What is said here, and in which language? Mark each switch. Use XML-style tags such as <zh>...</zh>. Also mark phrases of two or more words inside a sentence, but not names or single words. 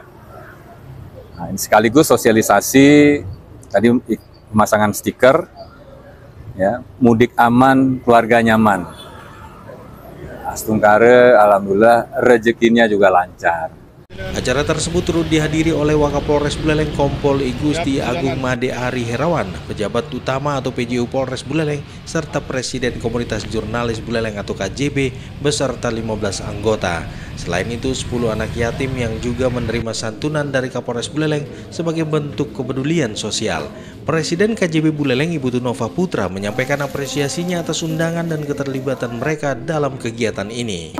<id>Nah, ini sekaligus sosialisasi, tadi pemasangan stiker, ya, mudik aman, keluarga nyaman. Astungkare, alhamdulillah rezekinya juga lancar. Acara tersebut turut dihadiri oleh Wakapolres Buleleng Kompol I Gusti Agung Made Ari Herawan, pejabat utama atau PJU Polres Buleleng, serta Presiden Komunitas Jurnalis Buleleng atau KJB beserta 15 anggota. Selain itu, 10 anak yatim yang juga menerima santunan dari Kapolres Buleleng sebagai bentuk kepedulian sosial. Presiden KJB Buleleng Ibu Tunova Putra menyampaikan apresiasinya atas undangan dan keterlibatan mereka dalam kegiatan ini.</id>